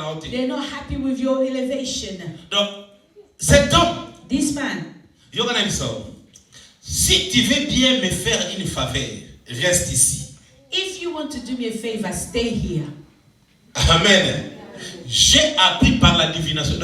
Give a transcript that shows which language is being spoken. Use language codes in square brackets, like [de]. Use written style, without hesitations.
[en] They're not happy with your elevation. [fr] Donc, cet homme, [en] this man, [fr] si tu veux bien me faire une faveur, reste ici. [en] If you want to do me a favor, stay here. Amen. [fr] J'ai appris par la divination.